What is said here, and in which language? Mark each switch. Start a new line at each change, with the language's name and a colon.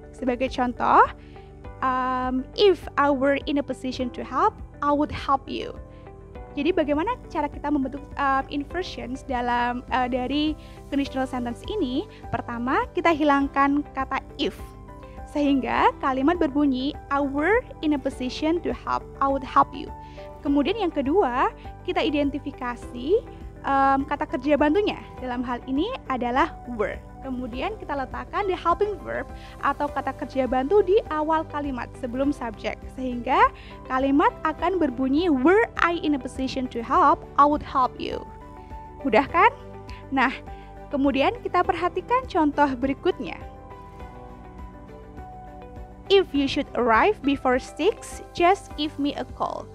Indonesian: Sebagai contoh,
English: if I were in a position to help, I would help you.
Indonesian: Jadi bagaimana cara kita membentuk inversions dalam dari conditional sentence ini? Pertama, kita hilangkan kata if sehingga kalimat berbunyi
English: I were in a position to help, I would help you.
Indonesian: Kemudian yang kedua, kita identifikasi kata kerja bantunya. Dalam hal ini adalah were. Kemudian kita letakkan the helping verb atau kata kerja bantu di awal kalimat sebelum subject. Sehingga kalimat akan berbunyi
English: were I in a position to help, I would help you.
Indonesian: Mudah kan? Nah, kemudian kita perhatikan contoh berikutnya.
English: If you should arrive before 6, just give me a call.